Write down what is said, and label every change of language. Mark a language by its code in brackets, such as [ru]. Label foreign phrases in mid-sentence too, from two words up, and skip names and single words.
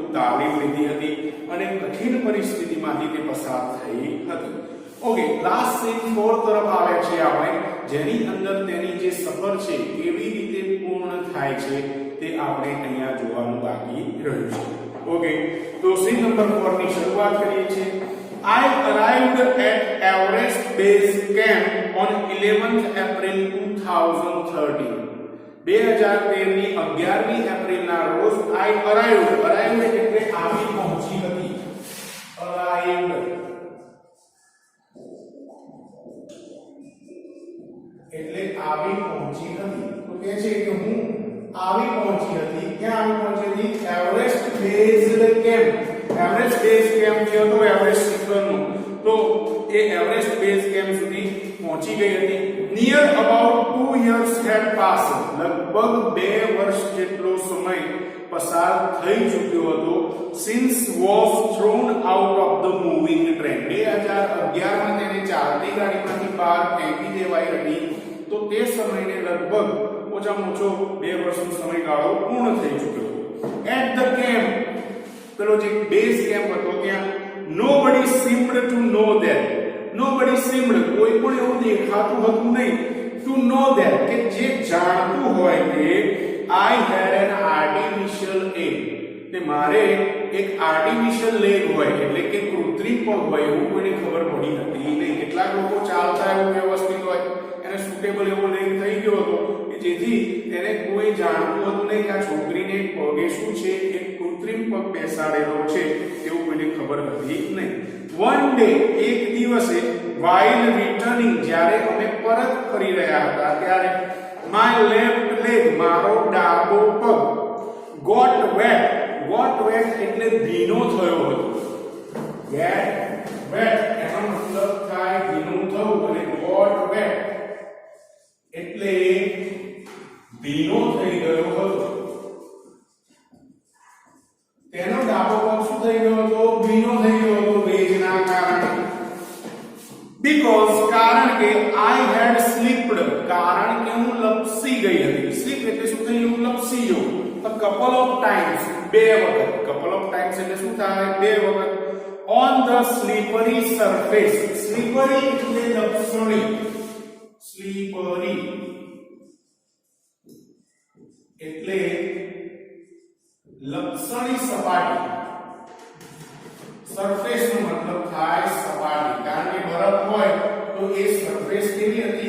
[gu] તાલીમ લીધી હતી અને કઠિન પરિસ્થિતિમાંથી તે પસાર થઈ હતી. ઓકે, [en] last scene [gu] 4 તરફ આવે છે આપણે, જેની અંદર તેની જે સફર છે કેવી રીતે પૂર્ણ થાય છે તે આપણે અહીંયા જોવાનું બાકી રહ્યું છે. ઓકે, તો [en] scene number [gu] 4 ની શરૂઆત કરીએ છીએ. [en] I arrived at Everest Base Camp on 11th April 2013. [gu] 2013 ની 11મી એપ્રિલના રોજ [en] I arrived [gu] એટલે આવી પહોંચી હતી. arrived એટલે આવી પહોંચી હતી. તો કહે છે કે હું આવી પહોંચી હતી. ક્યાં આવી પહોંચી હતી? એવરેસ્ટ બેઝ કેમ્પ. એવરેસ્ટ બેઝ કેમ્પ જે હતો એવરેસ્ટ શિખરનો, તો એ એવરેસ્ટ બેઝ કેમ્પ સુધી પહોંચી ગઈ હતી. [en] near about 2 years had passed. [gu] લગભગ 2 વર્ષ જેટલો સમય પસાર થઈ ચૂક્યો હતો. [en] since was thrown out of the moving train. [gu] 2011 માં તેને ચાલતી ગાડીમાંથી બહાર ફેંકી દેવાઈ હતી. તો તે સમયને લગભગ ઓછામાં ઓછો 2 વર્ષનો સમયગાળો પૂર્ણ થઈ ચૂક્યો હતો. [en] at the camp, [gu] પેલો જે બેઝ કેમ્પ હતો ત્યાં [en] nobody seemed to know that. nobody seemed, [gu] કોઈ પણ એવું દેખાતું હતું નહીં, [en] to know that, [gu] કે જે જાણતું હોય કે [en] I had an artificial leg, [gu] તે મારે એક [en] artificial leg [gu] હોય એટલે કે કૃત્રિમ પગ હોય એવું કોઈને ખબર પડી હતી નહીં. કેટલાક લોકો ચાલતા એવું વ્યવસ્થિત હોય, એને સુટેબલ એવો લેગ થઈ ગયો હતો કે જેથી તેને કોઈ જાણતું હતું નહીં કે આ છોકરીને પગે શું છે, એક કૃત્રિમ પગ બેસાડેલો છે એવું કોઈને ખબર હતી નહીં. [en] one day, [gu] એક દિવસે, [en] while returning, [gu] જ્યારે અમે પરત ફરી રહ્યા હતા ત્યારે [en] my left leg, [gu] મારો ડાબો પગ, [en] got wet [gu] એટલે ભીનો થયો હતો. [en] get wet [gu] એનો મતલબ થાય ભીનું થવું, અને [en] got wet [gu] એટલે ભીનો થઈ ગયો હતો. તેનો ડાબો પગ શું થઈ ગયો હતો? ભીનો થઈ ગયો હતો ભેજના કારણે. because, કારણ કે [en] I had slipped, [gu] કારણ કે હું લપસી ગઈ હતી. slip એટલે શું થઈ ગયું? લપસી ગયો. [en] a couple of times, 2 વખત. couple of times [gu] એટલે શું થાય? 2 વખત. [en] on the slippery surface. [gu] slippery એટલે લપસણી. slippery એટલે લપસણી સપાટી. સરફેસ નો મતલબ થાય સપાટી, કારણ કે બરફ હોય તો એ સરફેસ કેવી હતી?